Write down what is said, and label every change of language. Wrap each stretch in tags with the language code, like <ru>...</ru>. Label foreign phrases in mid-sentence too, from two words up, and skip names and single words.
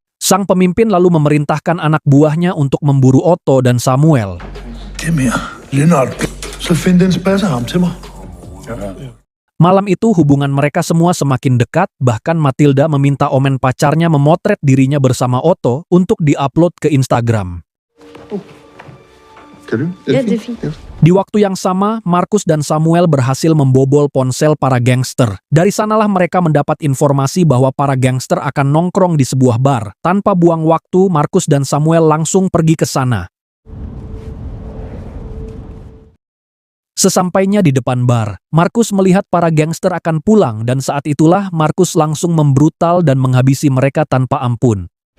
<id>Sang pemimpin lalu memerintahkan anak buahnya untuk memburu Otto dan Samuel. Malam itu hubungan mereka semua semakin dekat, bahkan Matilda meminta Omen pacarnya memotret dirinya bersama Otto untuk diupload ke Instagram.</id> <no>Kan du? Ja, det er fint. Ja.</no> <id>Di waktu yang sama, Markus dan Samuel berhasil membobol ponsel para gangster. Dari sanalah mereka mendapat informasi bahwa para gangster akan nongkrong di sebuah bar. Tanpa buang waktu, Markus dan Samuel langsung pergi ke sana. Sesampainya di depan bar, Markus melihat para gangster akan pulang dan saat itulah Markus langsung membrutal dan menghabisi mereka tanpa ampun.</id>